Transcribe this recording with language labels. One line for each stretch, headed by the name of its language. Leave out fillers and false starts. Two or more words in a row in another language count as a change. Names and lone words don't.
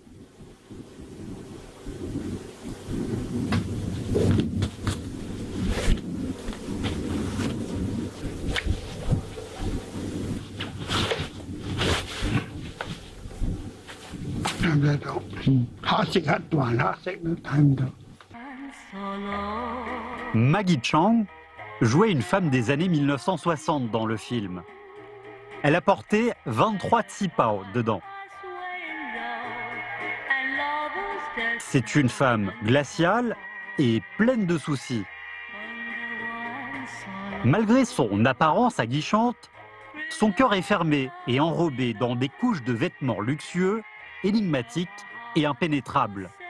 Cantonese: 睇唔睇到？黑色黑還黑色都睇唔到。
French: Maggie Chang jouait une femme des années 1960 dans le film. Elle a porté 23 tsipao dedans. C'est une femme glaciale et pleine de soucis. Malgré son apparence aguichante, son cœur est fermé et enrobé dans des couches de vêtements luxueux, énigmatiques et impénétrables.